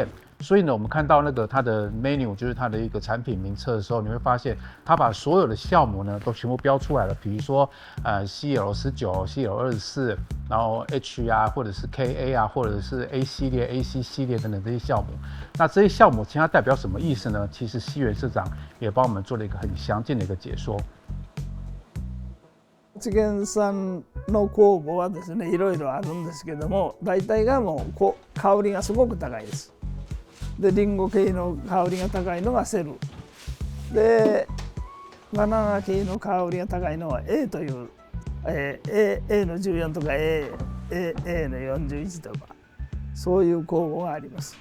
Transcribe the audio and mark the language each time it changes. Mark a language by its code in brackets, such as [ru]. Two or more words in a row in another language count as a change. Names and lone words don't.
[zh] 所以呢，我们看到那个它的 menu， 就是它的一个产品名册的时候，你会发现它把所有的酵母呢都全部标出来了，比如说CL19、CL24，然后 H 啊，或者是 KA 啊，或者是 A 系列、AC 系列等等这些酵母。那这些酵母其实它代表什么意思呢？其实西园社长也帮我们做了一个很详尽的一个解说。 [ja] 知見さんの酵母はですね、いろいろあるんですけども、大体がもう香りがすごく高いです。でリンゴ系の香りが高いのがセルでバナナ系の香りが高いのは A という、A の14とか A の41とかそういう酵母があります。